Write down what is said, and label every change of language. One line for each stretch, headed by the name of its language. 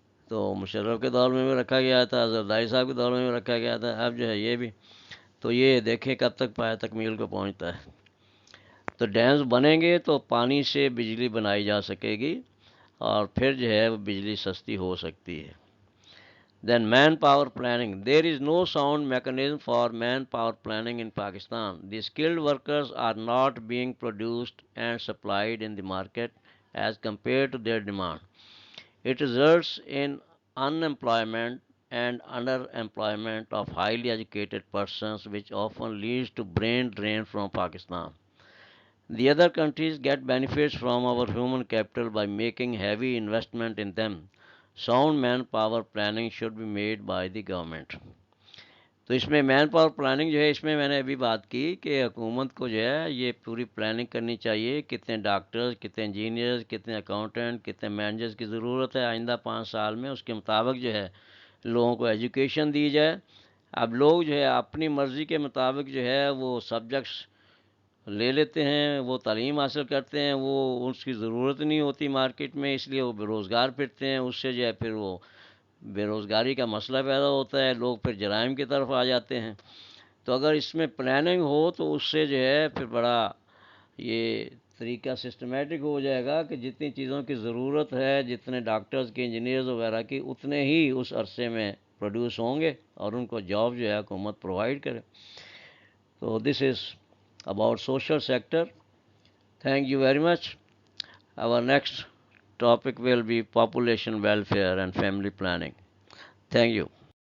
Urdu: تو مشرف کے دور میں بھی رکھا گیا تھا، زرداری صاحب کے دور میں بھی رکھا گیا تھا، اب جو ہے یہ بھی. تو یہ دیکھیں کب تک پایا تکمیل کو پہنچتا ہے. تو ڈیمز بنیں گے تو پانی سے بجلی بنائی جا سکے گی اور پھر جو ہے وہ بجلی سستی ہو سکتی ہے.
English: Then manpower planning. There is no sound mechanism for manpower planning in Pakistan. The skilled workers are not being produced and supplied in the market as compared to their demand. It results in unemployment and underemployment of highly educated persons, which often leads to brain drain from Pakistan. The other countries get benefits from our human capital by making heavy investment in them. Sound manpower planning should be made by the government.
Urdu: تو اس میں man power planning جو ہے اس میں نے ابھی بات کی کہ حکومت کو جو ہے یہ پوری پلاننگ کرنی چاہیے. کتنے ڈاکٹرز، کتنے انجینئرز، کتنے اکاؤنٹنٹ، کتنے مینیجرز کی ضرورت ہے آئندہ 5 سال میں، اس کے مطابق جو ہے لوگوں کو ایجوکیشن دی جائے. اب لوگ جو ہے اپنی مرضی کے مطابق جو ہے وہ سبجیکٹس لے لیتے ہیں، وہ تعلیم حاصل کرتے ہیں، وہ اس کی ضرورت نہیں ہوتی مارکیٹ میں، اس لیے وہ بے روزگار پھرتے ہیں. اس سے جو ہے پھر وہ بے روزگاری کا مسئلہ پیدا ہوتا ہے، لوگ پھر جرائم کی طرف آ جاتے ہیں. تو اگر اس میں پلاننگ ہو تو اس سے جو ہے پھر بڑا یہ طریقہ سسٹمیٹک ہو جائے گا کہ جتنی چیزوں کی ضرورت ہے، جتنے ڈاکٹرز کی، انجینئرز وغیرہ کی، اتنے ہی اس عرصے میں پروڈیوس ہوں گے اور ان کو جاب جو ہے حکومت پرووائڈ کرے. تو
English: This is about social sector. Thank you very much. Our next topic will be population welfare and family planning. Thank you.